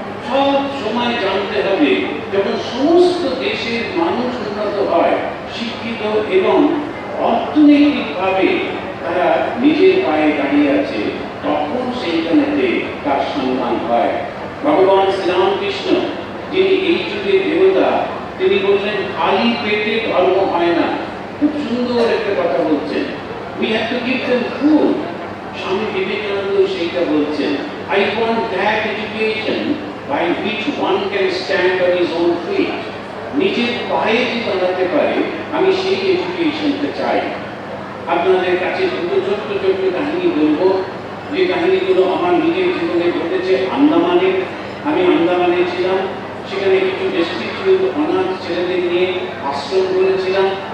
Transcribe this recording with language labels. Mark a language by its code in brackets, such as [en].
[bn] সব সময় জানতে হবে, যখন সমস্ত দেশের মানুষ উন্নত হয়, শিক্ষিত এবং অর্থনৈতিকভাবে তারা নিজের পায়ে দাঁড়িয়ে আছে, তখন সেইখানেতে তার সম্মান হয়। ভগবান শ্রীরামকৃষ্ণ, যিনি এই যুগের দেবতা, তিনি বললেন খালি পেটে ধর্ম হয় না। খুব সুন্দর একটা কথা বলছেন, [en] we have to give them food। [bn] Swami Vivekananda সেইটা বলছেন, [en] I want that education by which one can stand on his own feet। [bn] নিজের পায়ে যে দাঁড়াতে পারে, আমি সেই এডুকেশনটা চাই। আপনাদের কাছে দুটো ছোট্ট ছোট্ট কাহিনী বলবো, যে কাহিনীগুলো আমার নিজের জীবনে ঘটেছে। আন্দামানে, আমি আন্দামানে ছিলাম, সেখানে কিছু ডেস্টিটিউট অনাথ ছেলেদের নিয়ে আশ্রম করেছিলাম।